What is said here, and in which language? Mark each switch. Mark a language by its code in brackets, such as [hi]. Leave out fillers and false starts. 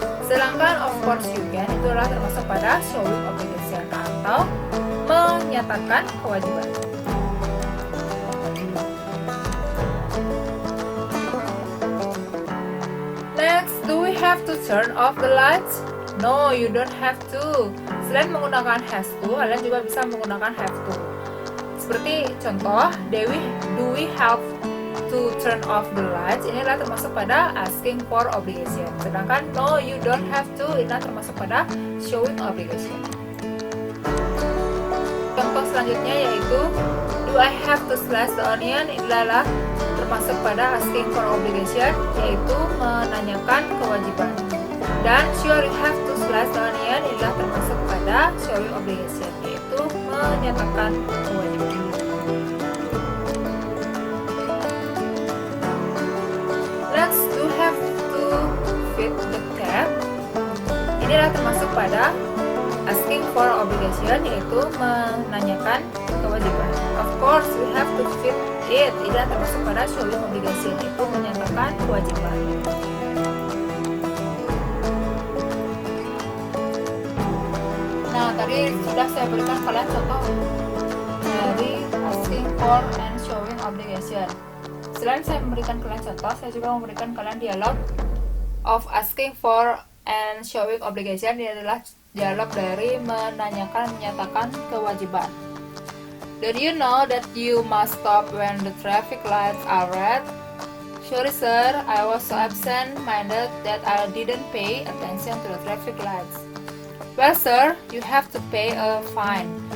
[id] Sedangkan [en] of course you can [id] itu adalah termasuk pada showing obligation atau menyatakan kewajiban. [en] Next, do we have to turn off the lights? No, you don't have to. [id] Selain menggunakan has to, kalian juga bisa menggunakan have to. Seperti contoh, [en] do we have to turn off the lights? [id] Ini adalah termasuk pada asking for obligation. Sedangkan [en] no, you don't have to, [id] ini adalah termasuk pada showing obligation. Contoh selanjutnya yaitu [en] do I have to slice the onion? [id] Ini adalah termasuk pada asking for obligation, yaitu menanyakan kewajiban. [en] Dan sure you have to slice the onion [id] adalah termasuk pada [en] showing obligation, [id] yaitu menyatakan kewajiban. [en] Next, do have to feed the cat. [id] Ini adalah termasuk pada asking for obligation, yaitu menanyakan kewajiban. [en] Of course, we have to feed it. [id] Ini adalah termasuk pada showing obligation, yaitu menyatakan kewajiban. Nah, tadi sudah saya berikan kalian contoh dari [en] asking for and showing obligation. [id] Selain saya memberikan kalian contoh, saya juga memberikan kalian dialog [en] of asking for and showing obligation. [id] Ini adalah dialog dari menanyakan, menyatakan kewajiban. [en] Did you know that you must stop when the traffic lights are red? Sorry sir, I was so absent-minded that I didn't pay attention to the traffic lights. Well sir, you have to pay a fine.